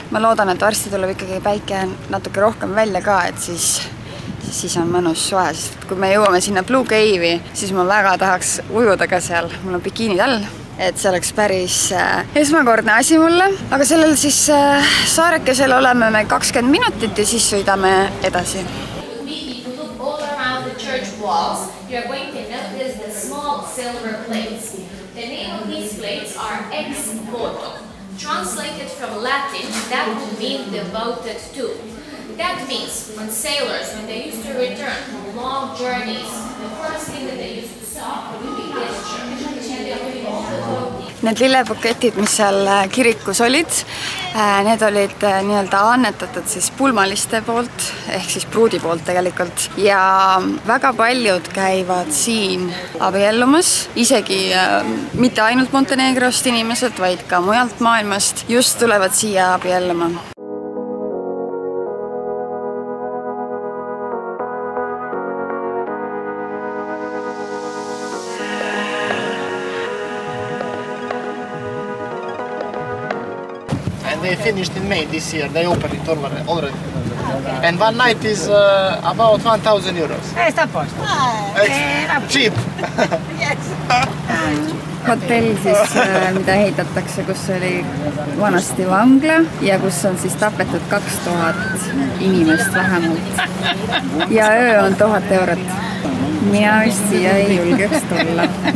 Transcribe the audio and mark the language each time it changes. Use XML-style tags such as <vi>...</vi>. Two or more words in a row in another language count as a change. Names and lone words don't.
<et>Ma loodan, et varsti tuleb ikkagi päike natuke rohkem välja ka, et siis on mõnus soe, sest kui me jõuame sinna Blue Cave'i, siis ma väga tahaks ujuda ka seal. Mul on bikiinid all, et see oleks päris esmakordne asi mulle. Aga sellel siis saarekesel oleme me 20 minutit ja siis sõidame edasi.</et> <en>The name of these plates are ex voto. Translated from Latin, that would mean devoted to. That means when sailors, when they used to return from long journeys, the first thing that they used to stop would be this church. And they would be all devoted.</en> <et>Need lillepaketid, mis seal kirikus olid, need olid nii-öelda annetatud siis pulmaliste poolt, ehk siis pruudi poolt tegelikult. Ja väga paljud käivad siin abiellumas, isegi mitte ainult Montenegrost inimesed, vaid ka mujalt maailmast just tulevad siia abielluma.</et> <en>They finished in May this year. They opened it already. And one night is about 1,000 euros.</en> <it>Sta a posto.</it> <en>It's cheap.</en> <et>Hotell siis, mida ehitatakse, kus oli vanasti vangla ja kus on siis tapetud 2000 inimest vähemalt. Ja öö on 1000 €. Mina vist siia ei julgeks tulla.</et>